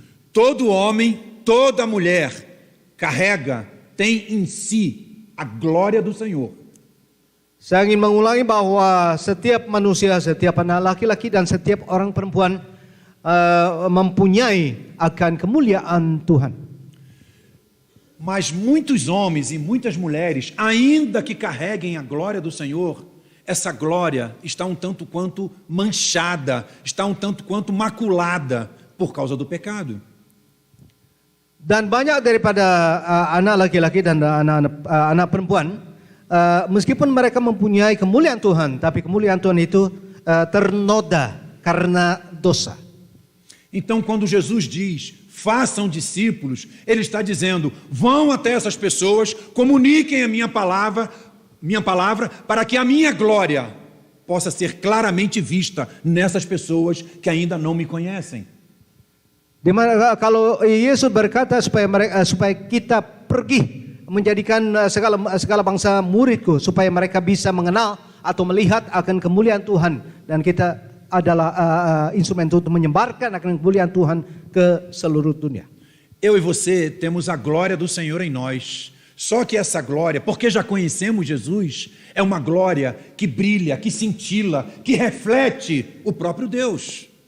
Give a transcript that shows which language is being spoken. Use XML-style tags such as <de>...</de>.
<pt>Todo homem, toda mulher carrega, tem em si a glória do Senhor.</pt> <id>Saya ingin mengulangi bahwa setiap manusia, setiap anak laki-laki dan setiap orang perempuan mempunyai akan kemuliaan Tuhan.</id> <pt>Mas muitos homens e muitas mulheres, ainda que carreguem a glória do Senhor, essa glória está um tanto quanto manchada, está um tanto quanto maculada por causa do pecado.</pt> <id>Dan banyak daripada anak laki-laki dan anak perempuan, meskipun mereka mempunyai kemuliaan Tuhan, tapi kemuliaan Tuhan itu ternoda karena dosa.</id> <pt>Então, quando Jesus diz, façam discípulos, Ele está dizendo, vão até essas pessoas, comuniquem a minha palavra, para que a minha glória possa ser claramente vista nessas pessoas que ainda não me conhecem.</pt> <id>Dimana kalau Yesus berkata supaya kita pergi menjadikan segala bangsa muridku supaya mereka bisa mengenal atau melihat akan kemuliaan Tuhan, dan kita adalah instrumen untuk menyebarkan akan kemuliaan Tuhan ke seluruh dunia.</id> <pt>Eu e você temos a glória do Senhor em nós. Só que essa glória, porque já conhecemos Jesus, é uma glória que brilha, que cintila, que reflete o próprio Deus.</pt>